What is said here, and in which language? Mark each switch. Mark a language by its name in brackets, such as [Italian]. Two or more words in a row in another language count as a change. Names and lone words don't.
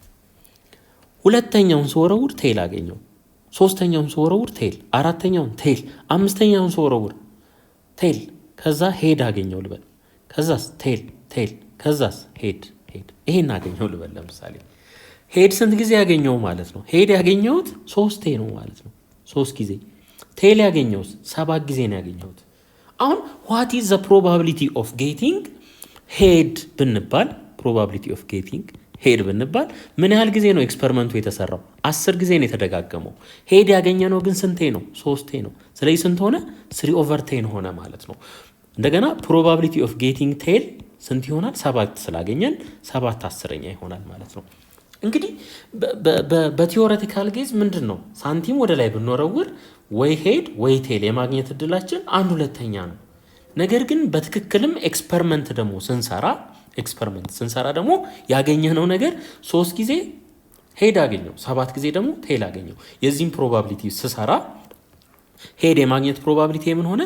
[Amharic] ሁለተኛውን ስወረውር ቴል አገኘው። ሶስተኛውን ስወረውር ቴል፣ አራተኛውን ቴል፣ አምስተኛውን ስወረውር ቴል፣ ከዛ ሄድ አገኘው ልበል። ከዛስ ቴል፣ ከዛስ ሄድ። ይሄን አገኘው ልበል። ለምሳሌ ሄድ ስንት ጊዜ ያገኘው ማለት ነው? ሄድ ያገኘሁት 3 ነው ማለት ነው። 3 ጊዜ። ቴል ያገኘሁት 7 ጊዜ ነው ያገኘሁት። አሁን [English] what is the probability of getting [Amharic] ሄድ ብንባል ሄድ ብንባል ምን ያህል ጊዜ ነው ኤክስፐሪመንቱ የተሰራው? 10 ጊዜ ነው የተደጋገመው። ሄድ ያገኘነው ግን ስንቴ ነው? 3 ነው። ስለዚህ ስንት ሆነ? 3/10 ሆነ ማለት ነው። እንደገና [English] probability of getting [Amharic] ቴል ስንት ይሆናል? 7 ስላገኘን 7/10 ይሆናል ማለት ነው። እንግዲህ [English] theoretical case [Amharic] ምንድን ነው? ሳንቲም ወደ ላይ ብንወረውር ወይ ሄድ ወይ ቴል የማግኘት እድላችን 1/2 ነው። ነገር ግን በትክክልም ኤክስፐሪመንት ስንሰራ ደግሞ ያገኘነው ነገር 3 ጊዜ ሄድ አገኘው፣ 7 ጊዜ ደግሞ ቴል አገኘው። የዚህም ፕሮባቢሊቲ ስሰራ ሄድ የማግኘት ፕሮባቢሊቲ ምን ሆነ?